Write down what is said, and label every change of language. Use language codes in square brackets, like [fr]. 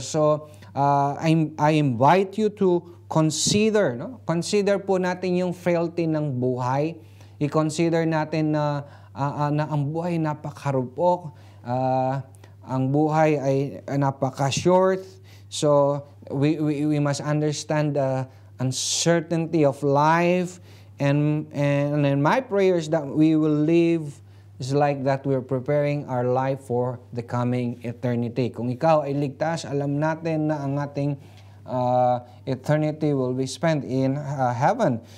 [en] So I invite you to consider, no? [tl] Consider po natin yung frailty ng buhay. I-consider natin na ang buhay napakarupok, ang buhay ay napaka-short. [en] So we must understand the uncertainty of life, and in my prayers that we will live is like that we're preparing our life for the coming eternity. [tl] Kung ikaw ay ligtas, alam natin na ang ating eternity [en] will be spent in heaven.